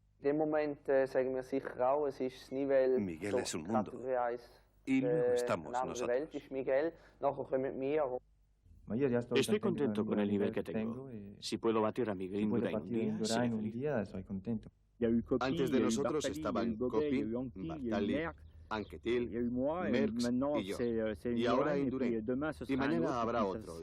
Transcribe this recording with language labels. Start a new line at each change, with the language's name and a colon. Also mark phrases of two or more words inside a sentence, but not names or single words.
German: dem Moment sagen wir sicher auch, es ist das Nivelle
Spanish: Miguel es un mundo. Y luego estamos nosotros. Miguel,
German: nachher kommen wir.
Spanish: Estoy contento con el nivel que tengo. Si puedo batir a Miguel Indurain un día, seré feliz. Antes de nosotros estaban Coppi, Bartali, Anquetil, Merckx y yo. Y ahora Indurain. Y mañana habrá otro.